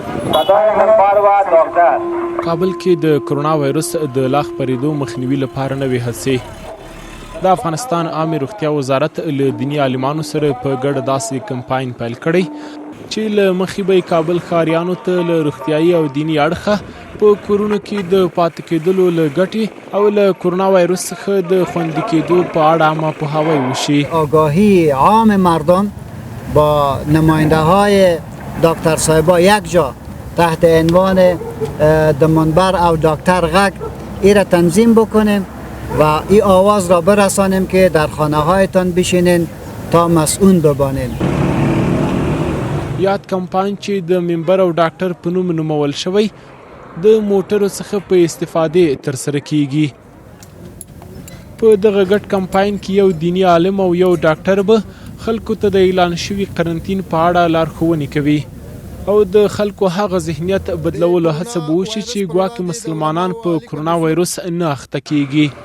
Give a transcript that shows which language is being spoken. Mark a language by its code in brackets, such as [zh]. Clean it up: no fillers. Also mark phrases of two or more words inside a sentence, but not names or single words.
[ps] کابل کې د کرونا ویروس د لا خپرېدو مخنیوي لپاره نوې هڅې د افغانستان عامې روغتیا وزارت له دیني عالمانو سره په ګډه داسې کمپاین پیل کړی چې له مخې به کابل ښاریانو ته له روغتیایي او دیني اړخه په کورونو کې د پاتې کېدلو له ګټې او له کرونا ویروس څخه د خوندي کېدو په اړه عامه پوهاوی وشي. [fa] آگاهی عام مردم با نماینده های داکتر صاحبا یک جا تحت عنوان د منبر او ډاکتر غږ ای را تنظیم بکنیم و این آواز را برسانیم که در خانه هایتان بشینین تا مسئول ببانین. [ps] یاد کمپاین چې د منبر او ډاکتر په نوم نومول شوی د موټرو څخه په استفاده ترسره کېږي. په دغه ګډ کمپاین کې یو دیني عالم او یو ډاکتر به خلکو ته د اعلان شوي قرنطین په اړه لارښوونې کوي او د خلکو هغه ذهنیت بدلولو هڅه به وشي چې ګواکې مسلمانان په کرونا ویروس نه اخته کېږي.